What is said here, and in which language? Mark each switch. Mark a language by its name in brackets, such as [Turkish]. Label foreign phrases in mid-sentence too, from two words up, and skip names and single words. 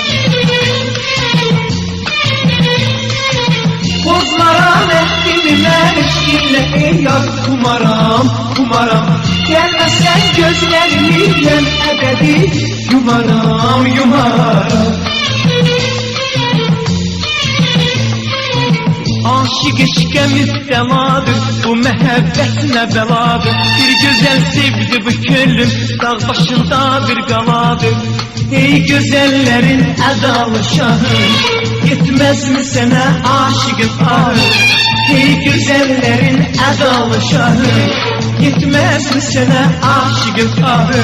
[Turkish] Bozmaram ettim ben eşkinle ey yar umaram, umaram, gelmezsen gözlerimden ebedi yumaram, yumaram. [Azerbaijani] Aşık eşkə müftəladır, bu məhəbbət nə bəladır. Bir gözəl sevdi bu könlüm, dağ başında bir qaladır. Ey gözəllərin ədalı şahı, yetməz mi sənə aşığın ahı? Ey gözəllərin ədalı şahı, yetməz mi sənə aşığın ahı?